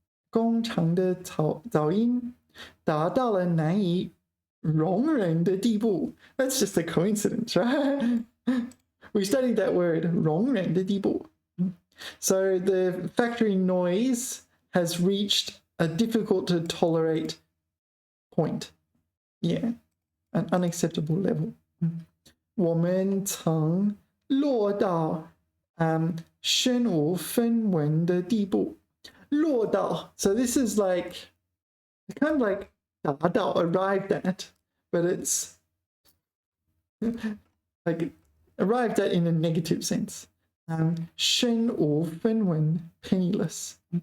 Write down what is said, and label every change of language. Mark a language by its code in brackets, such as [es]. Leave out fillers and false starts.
[zh] 工厂的噪音达到了难以容忍的地步. [en] That's just a coincidence, right? We studied that word, [zh] 容忍的地步. [en] So the factory noise has reached a difficult to tolerate point. Yeah, an unacceptable level. [zh] 我们曾落到身无分文的地步。 [en] 落到, so this is like kind of like 达到, arrived at, but it's like arrived at in a negative sense. [zh] 身无分文, penniless.